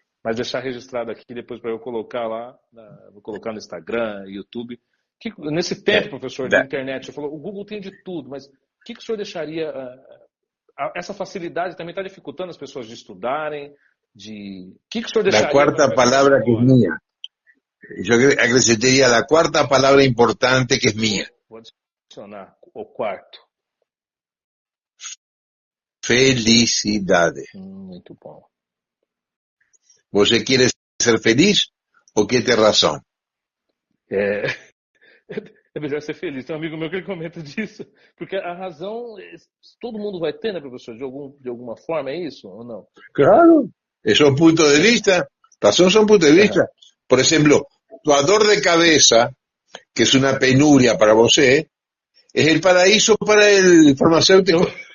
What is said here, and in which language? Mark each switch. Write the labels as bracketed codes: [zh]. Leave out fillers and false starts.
[pt] Mas deixar registrado aqui depois para eu colocar lá, vou colocar no Instagram, YouTube. Nesse tempo, professor, de internet, o senhor falou, o Google tem de tudo, mas o que o senhor deixaria... essa facilidade também está dificultando as pessoas de estudarem, o que o senhor deixaria... [es] La cuarta palabra que es mía. Yo acrescentaría la cuarta palabra importante que es mía. [pt] Vou adicionar o quarto. Felicidade. Muito bom. [es] ¿Você quiere ser feliz o quiere ter razón? [pt] É melhor ser feliz. Tem um amigo meu que ele comenta disso, porque a razão todo mundo vai ter, né, professor? De alguma forma, é isso ou não? [es] Claro, es un punto de vista. Razón son puntos de vista. Por ejemplo, tu dor de cabeza, que es una penuria para vos, es el paraíso para el farmacéutico.